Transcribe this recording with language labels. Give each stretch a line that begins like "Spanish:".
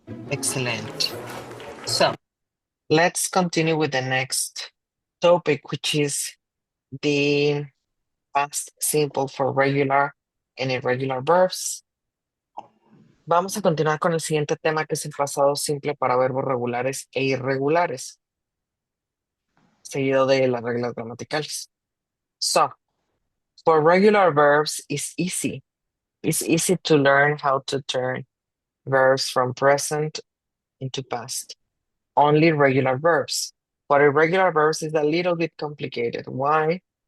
English: Excellent. So let's continue with the next topic, which is the past simple for regular and irregular verbs.
Spanish: Vamos a continuar con el siguiente tema, que es el pasado simple para verbos regulares e irregulares, seguido de las reglas gramaticales.
English: So, for regular verbs, it's easy. It's easy to learn how to turn verbs from present into past. Only regular verbs. For irregular verbs, it's a little bit complicated. Why?